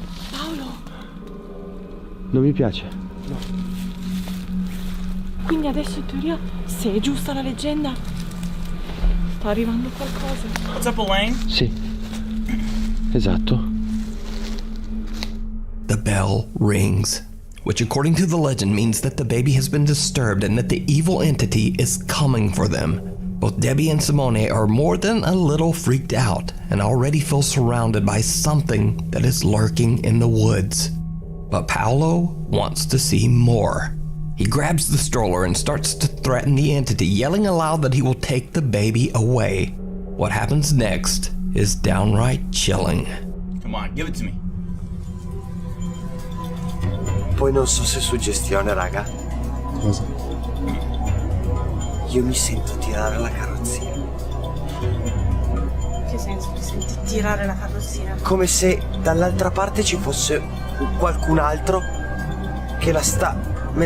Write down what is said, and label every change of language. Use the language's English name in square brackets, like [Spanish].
[Italian] Paolo, Non mi piace. quindi adesso in teoria, se è giusta la leggenda, sta arrivando qualcosa. [English] What's up, Elaine? [Italian] Sì. Esatto. [English] The bell rings, which according to the legend means that the baby has been disturbed and that the evil entity is coming for them. Both Debbie and Simone are more than a little freaked out and already feel surrounded by something that is lurking in the woods. But Paolo wants to see more. He grabs the stroller and starts to threaten the entity, yelling aloud that he will take the baby away. What happens next is downright chilling. Come on, give it to me. [Italian] Poi non so se è suggestione, raga. Cosa? Io mi sento tirare la carrozzina. Che senso ti senti tirare la carrozzina? Come se dall'altra parte ci fosse qualcun altro che la sta...